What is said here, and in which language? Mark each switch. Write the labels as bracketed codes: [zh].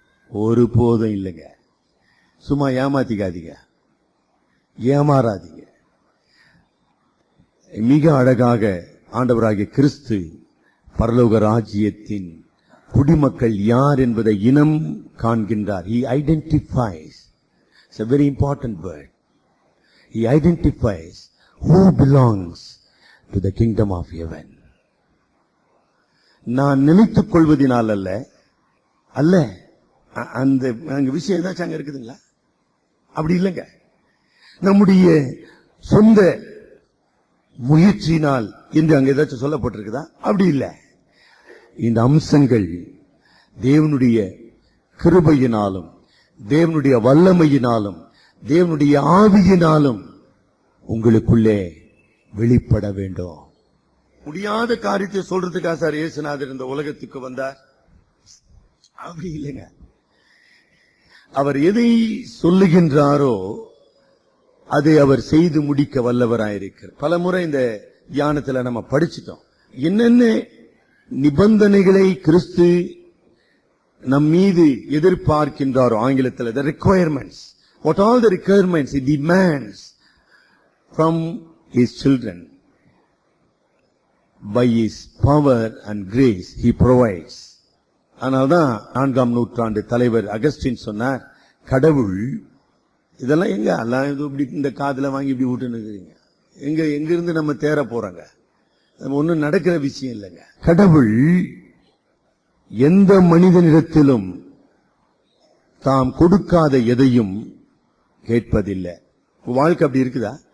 [ta] ஒரு போதும் இல்லைங்க. சும்மா ஏமாத்திக்காதீங்க, ஏமாறாதீங்க. மிக அழகாக ஆண்டவராகிய கிறிஸ்து பரலோக ராஜ்யத்தின் குடிமக்கள் யார் என்பதை இனம் காண்கின்றார். [en] He identifies. It's a very important word. He identifies who belongs to the kingdom of heaven. [ta] நான் நினைத்துக் கொள்வதனால் அல்ல, அந்த விஷயம் ஏதாச்சும் அங்க இருக்குதுங்களா? அப்படி இல்லைங்க. நம்முடைய சொந்த முயற்சியினால் என்று அங்க ஏதாச்சும் சொல்லப்பட்டிருக்குதா? அப்படி இல்லை. இந்த அம்சங்கள் தேவனுடைய கிருபையினாலும் தேவனுடைய வல்லமையினாலும் தேவனுடைய ஆவியினாலும் உங்களுக்குள்ளே வெளிப்பட வேண்டும். முடியாத காரியத்தை சொல்றதுக்காக சார் இயேசுநாதர் இந்த உலகத்துக்கு வந்தார்? அப்படி இல்லைங்க. அவர் எதை சொல்லுகின்றாரோ அதை அவர் செய்து முடிக்க வல்லவராயிருக்கிறார். பல முறை இந்த தியானத்துல நம்ம படிச்சிட்டோம். என்னென்ன நிபந்தனைகளை கிறிஸ்து நம் மீது எதிர்பார்க்கின்றாரோ, ஆங்கிலத்தில் [en] the requirements, what all the requirements he demands from his children, by his power and grace he provides. [ta] ஆனால்தான் 4ஆம் நூற்றாண்டு தலைவர் அகஸ்டின் சொன்னார், கடவுள் இதெல்லாம் எங்க எல்லாம் இப்படி இந்த காதுல வாங்கி இப்படி விட்டுன்னு எங்க இருந்து நம்ம தேர போறாங்க? ஒன்னும் நடக்கிற விஷயம் இல்லைங்க. கடவுள் எந்த மனிதனிடத்திலும் தாம் கொடுக்காத எதையும் கேட்பதில்லை. வாழ்க்கை அப்படி இருக்குதா?